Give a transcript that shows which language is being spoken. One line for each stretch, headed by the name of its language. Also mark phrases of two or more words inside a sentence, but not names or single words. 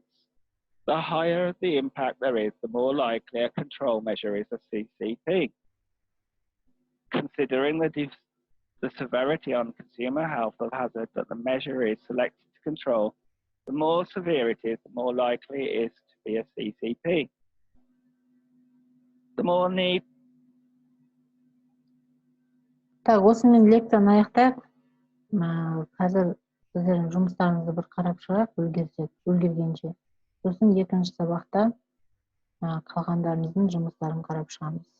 English: The higher the impact there is, the more likely a control measure is a CCP. Considering the severity on consumer health of hazard that the measure is selected to control, the more severe it is, the more likely it is to be a CCP. The more need.
Kazakh: Так, осымен лекцияны аяқтайық. Қазір сіздердің жұмыстарыңызды бір қарап шығайық, үлгергенше. Сосын екінші сабақта қалғандарымыздың жұмыстарын қарап шығамыз.